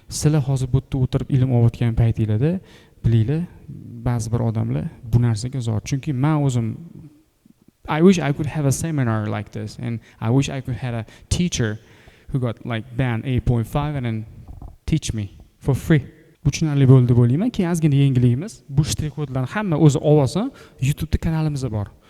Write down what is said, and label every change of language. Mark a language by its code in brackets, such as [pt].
[uz] Sizlar hozir bu yerda o'tirib ilm olayotgan paytinglarda bilinglar, ba'zi bir odamlar bu narsaga zor. Chunki men o'zim [en] I wish I could have a seminar like this, and I wish I could have a teacher who got like band 8.5 and then teach me for free. [uz] Bu tushunarli bo'ldi deb o'ylayman. Keyin ozgina yangiligimiz, bu shtrix kodlarni hamma o'zi olsa, YouTube'da kanalimiz bor.